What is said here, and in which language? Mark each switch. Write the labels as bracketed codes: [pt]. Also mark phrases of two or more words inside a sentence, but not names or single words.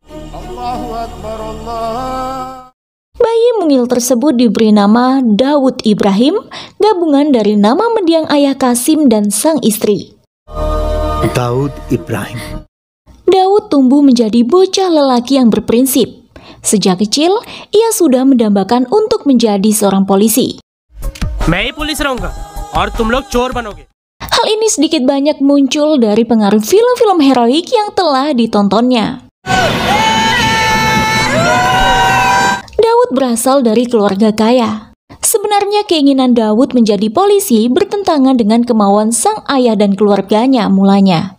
[id] Bayi mungil tersebut diberi nama Daud Ibrahim, gabungan dari nama mendiang ayah Kasim dan sang istri. Daud Ibrahim. Daud tumbuh menjadi bocah lelaki yang berprinsip. Sejak kecil, ia sudah mendambakan untuk menjadi seorang polisi. [hi] मैं ही पुलिस रहूंगा और तुम लोग चोर बनोगे. [id] Hal ini sedikit banyak muncul dari pengaruh film-film heroik yang telah ditontonnya. Daud berasal dari keluarga kaya. Sebenarnya keinginan Daud menjadi polisi bertentangan dengan kemauan sang ayah dan keluarganya mulanya.